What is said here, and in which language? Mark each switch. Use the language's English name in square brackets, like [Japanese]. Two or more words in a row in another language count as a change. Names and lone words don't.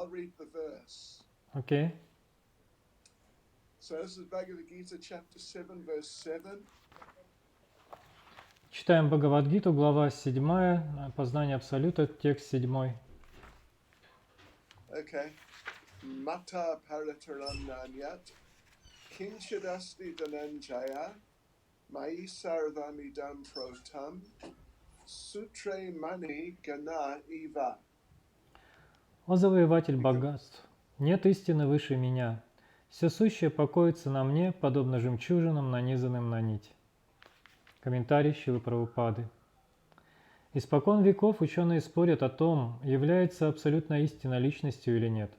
[English] read the verse. Окей. So this is Bhagavad Gita, chapter 7, verse 7. [Russian] Читаем Бхагавад-гиту, глава 7, познание Абсолюта, текст 7. Okay. [Sanskrit] मत्तः परतरं नान्यत् किञ्चिदस्ति धनञ्जय मयि सर्वमिदं प्रोतं सूत्रे मणि गणा इव. [Russian] О завоеватель богатств, нет истины выше меня. Все сущее покоится на мне, подобно жемчужинам, нанизанным на нить. Комментарий Шрилы Прабхупады. Испокон веков ученые спорят о том, является абсолютная истина личностью или нет.